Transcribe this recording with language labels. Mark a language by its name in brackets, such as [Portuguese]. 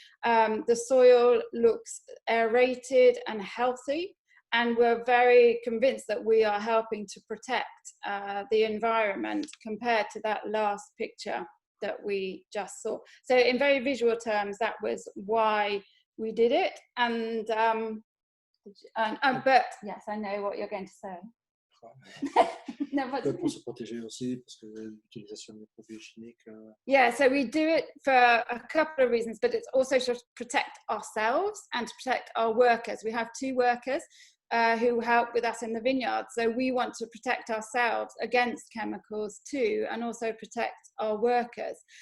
[English] The soil looks aerated and healthy, and we're very convinced that we are helping to protect the environment compared to that last picture that we just saw. So in very visual terms, that was why we did it. And but yes, I know what you're going to say. No, [French] Pour se protéger aussi, parce que l'utilisation des produits chimiques. [English] Yeah, so we do it for a couple of reasons, but it's also to protect ourselves and to protect our workers. We have 2 workers who help with us in the vineyard, so we want to protect ourselves against chemicals too, and also protect our workers.